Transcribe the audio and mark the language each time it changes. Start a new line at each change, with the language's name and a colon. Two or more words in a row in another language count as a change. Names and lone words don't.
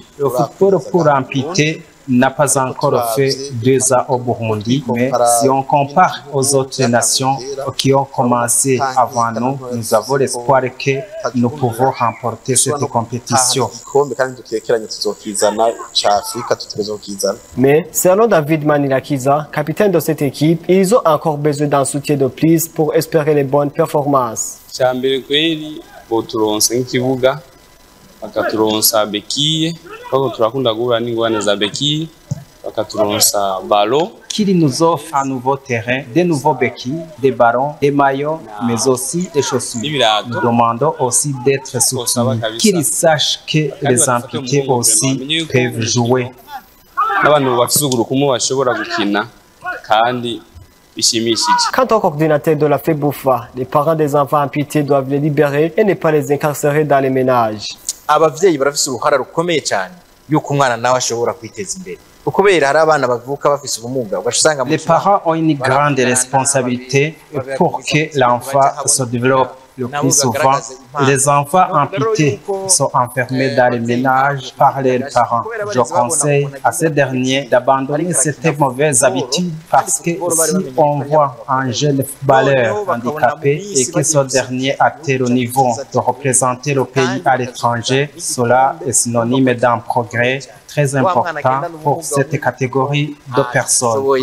French: Le football pour amputés n'a pas encore fait 2 ans au Burundi, mais si on compare aux autres nations qui ont commencé avant nous, nous avons l'espoir que nous pouvons remporter cette compétition. Mais selon David Manilakiza, capitaine de cette équipe, ils ont encore besoin d'un soutien de plus pour espérer les bonnes performances.
Rundi: bakaturonsa bekiye kuko turakunda guhura n'ingwane za bekiye bakaturonsa ballon.
French: Qu'il nous offre un nouveau terrain, des nouveaux béquilles, des ballons, des maillots, mais aussi des chaussures. Nous demandons aussi d'être soutenus, qu'ils sachent que les amputés aussi peuvent jouer.
Rundi: N'abantu bafite ugurukumu bashobora gukina kandi
French: quant au coordinateur de la FEBUFA, les parents des enfants amputés doivent les libérer et ne pas les incarcérer dans les ménages.
Rundi: abavyeyi barafise uruhara rukomeye cyane yuko umwana nawe ashobora kwiteza imbere.
French: Les parents ont une grande responsabilité pour que l'enfant se développe. Le plus souvent, les enfants amputés sont enfermés dans les ménages par leurs parents. Je conseille à ces derniers d'abandonner cette mauvaise habitude parce que si on voit un jeune footballeur handicapé et que ce dernier atteint au niveau de représenter le pays à l'étranger, cela est synonyme d'un progrès très important pour cette catégorie de personnes.